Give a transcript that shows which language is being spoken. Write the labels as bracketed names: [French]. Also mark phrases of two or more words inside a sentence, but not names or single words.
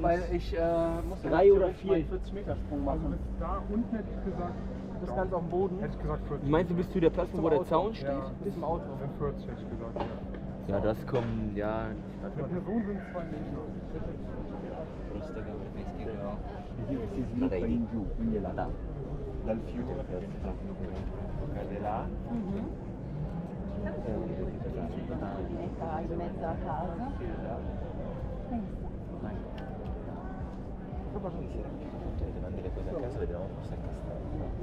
[German] Weil ich muss 3 oder 4. 40 Meter Sprung Also machen. bis da unten hätte ich gesagt, Das ganz auf dem Boden. hätte ich gesagt 40. Meinst du, bist du der Platz, wo der Zaun steht? Ja, Bis zum Auto. sind 40 hätte ich gesagt, ja. Ja, das kommen, ja. Pro Person sind 2 Meter. [Italian] Si sviluppa in giù, quindi è là, dal fiume verso In mezzo a casa. Mandi le cose a casa, vediamo forse a Castello.